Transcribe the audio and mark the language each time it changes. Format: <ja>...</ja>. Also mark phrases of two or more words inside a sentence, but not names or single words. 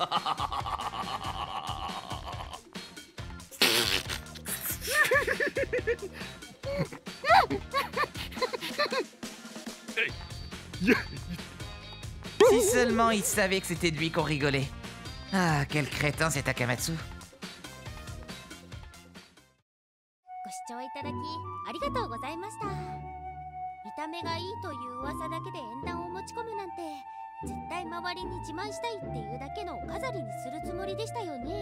<fr>Si seulement il savait que c'était de lui qu'on rigolait. Ah, quel crétin c'est Takamatsu.</fr> <ja>ご視聴いただきありがとうございました。見た目がいいという噂だけで縁談を持ち込むなんて絶対周りに自慢したいっていうだけの飾りにするつもりでしたよね。</ja>